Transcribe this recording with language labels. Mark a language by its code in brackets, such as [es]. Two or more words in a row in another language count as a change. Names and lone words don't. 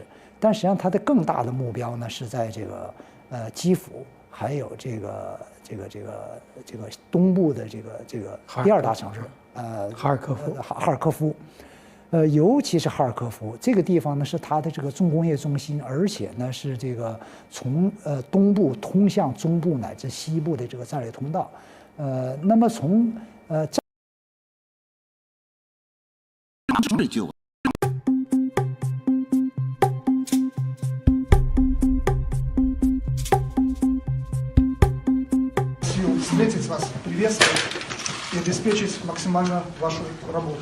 [zh] 但实际上它的更大的目标呢是在这个基辅，还有这个东部的这个第2大城市哈尔科夫，尤其是哈尔科夫这个地方呢是它的这个重工业中心，而且呢是这个从东部通向中部乃至西部的这个战略通道。那么从 [ru] встретить вас, приветствовать и обеспечить максимально вашу работу.